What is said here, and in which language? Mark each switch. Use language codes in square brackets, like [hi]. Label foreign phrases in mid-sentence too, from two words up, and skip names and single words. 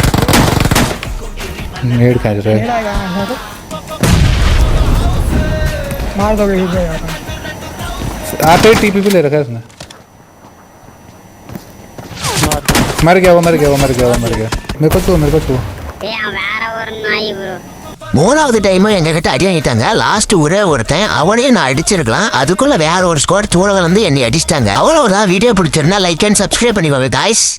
[hi] नेड खींच रहा है। मार दो यहीं पे यार। आते ही टीपी भी ले रखा है उसने। मर गया वो, मर गया वो, मर गया वो, मर गया। मेरे को छू [ta] மூணாவது டைமும் எங்க கிட்ட அடி வாங்கிட்டாங்க. லாஸ்ட் ஒரே ஒருத்தன், அவனையும் நான் அடிச்சிருக்கலாம். அதுக்குள்ள வேற ஒரு ஸ்குவாட் தூர வந்து என்னை அடிச்சிட்டாங்க. அவ்வளவுதான். வீடியோ பிடிச்சிருந்தா [en] like and subscribe [ta] பண்ணிக்கோங்க காய்ஸ்.